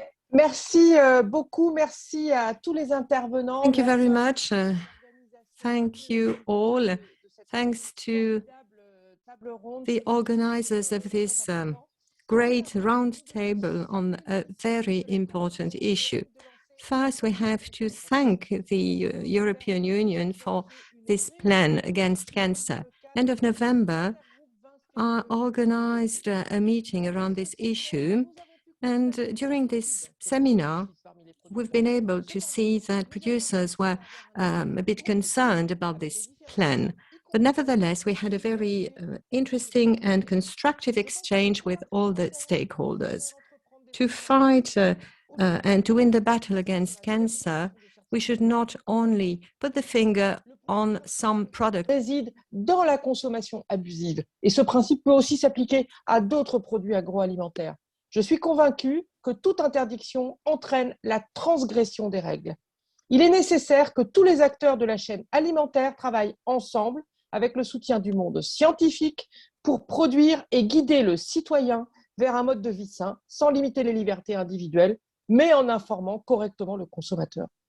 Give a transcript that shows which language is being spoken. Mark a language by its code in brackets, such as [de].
[fr] Merci beaucoup, merci à tous les intervenants. [en] Thank you very much. Thank you all. Thanks to the organizers of this great roundtable on a very important issue. First, we have to thank the European Union for this plan against cancer. End of November, I organized a meeting around this issue. And during this seminar, we've been able to see that producers were a bit concerned about this plan. But nevertheless, we had a very interesting and constructive exchange with all the stakeholders. To fight and to win the battle against cancer, we should not only put the finger on some products. [fr] Réside dans la consommation abusive. Et ce principe peut aussi s'appliquer à d'autres produits agroalimentaires. Je suis convaincue que toute interdiction entraîne la transgression des règles. Il est nécessaire que tous les acteurs de la chaîne alimentaire travaillent ensemble avec le soutien du monde scientifique pour produire et guider le citoyen vers un mode de vie sain, sans limiter les libertés individuelles, mais en informant correctement le consommateur.